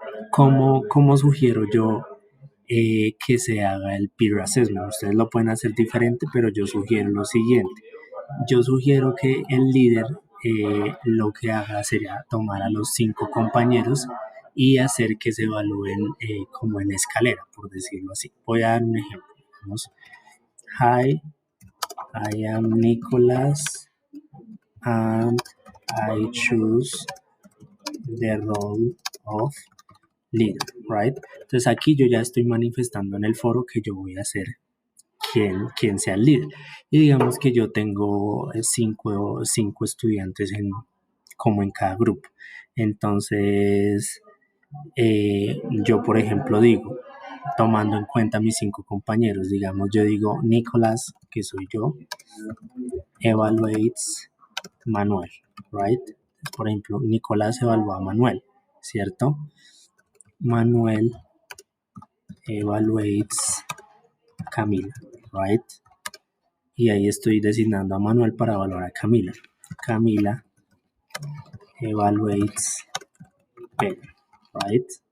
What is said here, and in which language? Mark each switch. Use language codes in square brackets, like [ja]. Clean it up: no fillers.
[es] ¿Cómo sugiero yo que se haga el Peer Assessment? Ustedes lo pueden hacer diferente, pero yo sugiero lo siguiente. Yo sugiero que el líder lo que haga sería tomar a los 5 compañeros y hacer que se evalúen como en escalera, por decirlo así. Voy a dar un ejemplo. Vamos. [en] Hi, I am Nicholas and I choose the role of leader, right? [es] Entonces aquí yo ya estoy manifestando en el foro que yo voy a ser quien sea el líder. Y digamos que yo tengo 5 estudiantes como en cada grupo. Entonces, yo por ejemplo digo, tomando en cuenta mis 5 compañeros, digamos, yo digo Nicolás, que soy yo, [en] evaluates Manuel, right? [es] Por ejemplo, Nicolás evalúa a Manuel, ¿cierto? [en] Manuel evaluates Camila, right? [es] Y ahí estoy designando a Manuel para evaluar a Camila. [en] Camila evaluates Pedro, right?